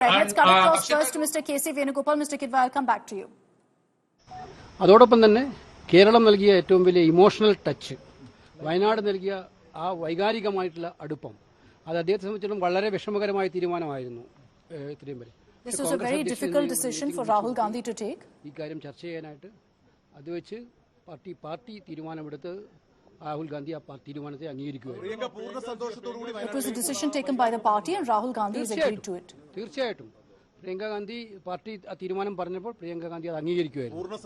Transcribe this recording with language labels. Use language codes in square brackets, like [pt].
[en] let's cut across first to Mr. K.C. Venugopal. Mr. Kidva, I'll come back to you. [ml] അതോടൊപ്പം തന്നെ കേരളം നൽകിയ ഏറ്റവും വലിയ ഇമോഷണൽ ടച്ച്, വയനാട് നൽകിയ ആ വൈകാരികമായിട്ടുള്ള അടുപ്പം, അത് അദ്ദേഹത്തെ സംബന്ധിച്ചിടത്തോളം വളരെ വിഷമകരമായ തീരുമാനമായിരുന്നു. ഇത്രയും വരെ [en] This was a very difficult decision for Rahul Gandhi to take. [ml] ഈ കാര്യം ചർച്ച ചെയ്യാനായിട്ട് അത് വെച്ച് പാർട്ടി തീരുമാനമെടുത്ത് രാഹുൽ ഗാന്ധി ആ തീരുമാനത്തെ അംഗീകരിക്കുകയായിരുന്നു. [en] It was a decision taken by the party and Rahul Gandhi has agreed to it. [ml] തീർച്ചയായിട്ടും പ്രിയങ്ക ഗാന്ധി പാർട്ടി ആ തീരുമാനം പറഞ്ഞപ്പോൾ പ്രിയങ്ക ഗാന്ധി അത് അംഗീകരിക്കുകയായിരുന്നു.